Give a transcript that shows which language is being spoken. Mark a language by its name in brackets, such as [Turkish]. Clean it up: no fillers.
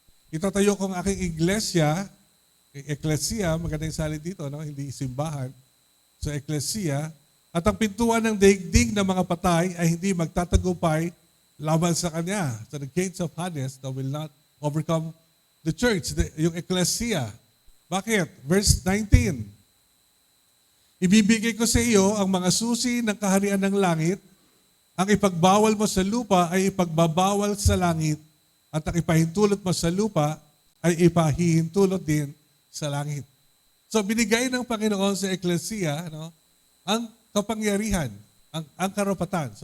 [Filipino] Itatayo ko ang aking iglesia, Ecclesia, maganda yung salin dito, hindi simbahan. So, Ecclesia. At ang pintuan ng daigdig ng mga patay ay hindi magtatagumpay laban sa kanya. [English] So, the gates of Hades will not overcome the church, [Filipino] yung Ecclesia. Bakit? Verse 19. Ibibigay ko sa iyo ang mga susi ng kaharian ng langit. Ang ipagbawal mo sa lupa ay ipagbabawal sa langit. At ang ipahintulot mo sa lupa ay ipahihintulot din sa langit. So binigay ng Panginoon sa Ecclesia ang kapangyarihan, ang karapatan.